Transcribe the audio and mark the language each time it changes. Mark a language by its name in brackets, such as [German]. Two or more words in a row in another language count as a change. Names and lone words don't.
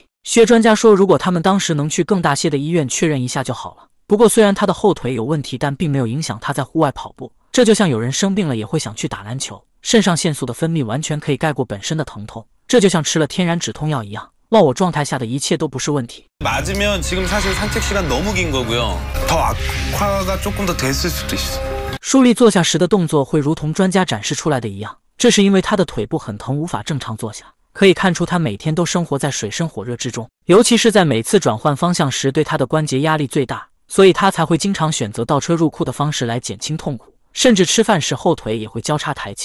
[Chinese] 薛专家说，如果他们当时能去更大些的医院确认一下就好了。不过虽然他的后腿有问题，但并没有影响他在户外跑步。这就像有人生病了也会想去打篮球，肾上腺素的分泌完全可以盖过本身的疼痛，这就像吃了天然止痛药一样。忘我状态下的一切都不是问题。 [Korean] 맞으면 지금 사실 산책 시간 너무 긴 거고요. 더 악화가 조금 더 됐을 수도 있어. [Chinese] 舒丽坐下时的动作会如同专家展示出来的一样，这是因为她的腿部很疼，无法正常坐下。可以看出她每天都生活在水深火热之中，尤其是在每次转换方向时，对她的关节压力最大，所以她才会经常选择倒车入库的方式来减轻痛苦，甚至吃饭时后腿也会交叉抬起。